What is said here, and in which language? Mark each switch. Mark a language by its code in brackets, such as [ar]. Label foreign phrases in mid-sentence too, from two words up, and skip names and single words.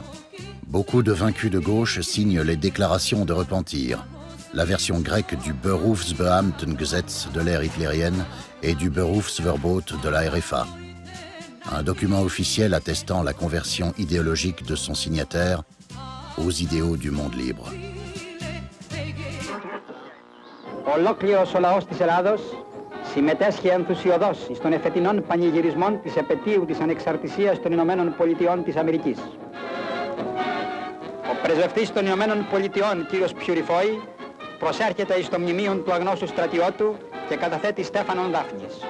[fr] Beaucoup de vaincus de gauche signent les déclarations de repentir, la version grecque du Berufsbeamtengesetz de l'ère hitlérienne et du Berufsverbot de la RFA, un document officiel attestant la conversion idéologique de son signataire aux idéaux du monde libre. [el] Ολόκληρος ο λαός της Ελλάδος συμμετέσχε ενθουσιωδώς στον εφετινών πανηγυρισμών της επετείου της ανεξαρτησίας των Ηνωμένων Πολιτειών της Αμερικής. Ο πρεσβευτής των Ηνωμένων Πολιτειών, κύριος Πιουριφόη, προσέρχεται εις το μνημείο του αγνώστου στρατιώτου και καταθέτει Στέφανον Δάφνης.